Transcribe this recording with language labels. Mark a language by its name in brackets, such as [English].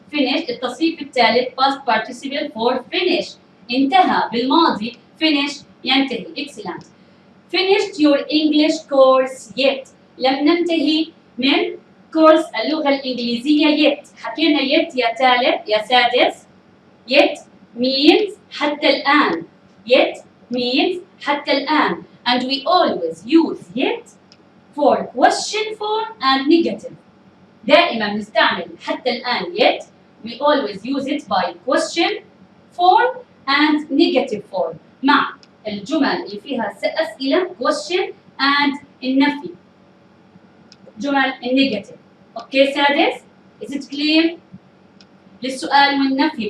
[English] Finished [Arabic] التصريف الثالث [English] past participle for finish. [Arabic] انتهى بالماضي. [English] Finish ينتهي. Excellent. Finished your English course yet. [Arabic] لم ننتهي من كورس اللغة الإنجليزية yet. حكينا yet يا ثالث يا سادس. [English] Yet means [Arabic] حتى الآن. [English] Yet means حتى الآن. And we always use yet for question form and negative. [Arabic] دائما نستعمل حتى الآن yet. [English] We always use it by question form and negative form [Arabic] مع الجمل اللي فيها أسئلة [English] question and [Arabic] النفي جمل النيجاتيف. اوكي سادس. [English] Is it clear؟ [Arabic] للسؤال والنفي.